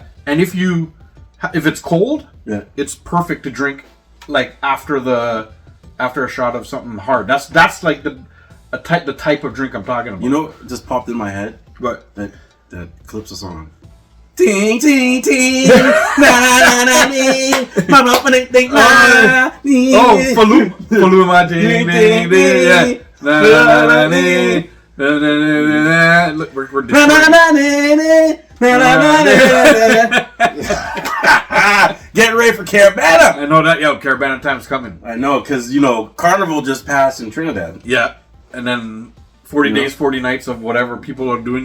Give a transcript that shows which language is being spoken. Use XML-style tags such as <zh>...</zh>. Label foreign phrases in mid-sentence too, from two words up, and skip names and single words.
<en>And if it's cold, it's perfect to drink after a shot of something hard. That's like the type of drink I'm talking about. You know, it just popped in my head. What? That Calypso song. Ting ting ting, na na na ding, ma ma ma ding na. Oh, Faluma ding ding ding, yeah. Na na na ding, na na na. Look, we're na na na na. Get ready for Carabana. I know that. Yo, Carabana time's coming. I know, because Carnival just passed in Trinidad. Yeah, and then 40 days, 40 nights of whatever people are doing.</en>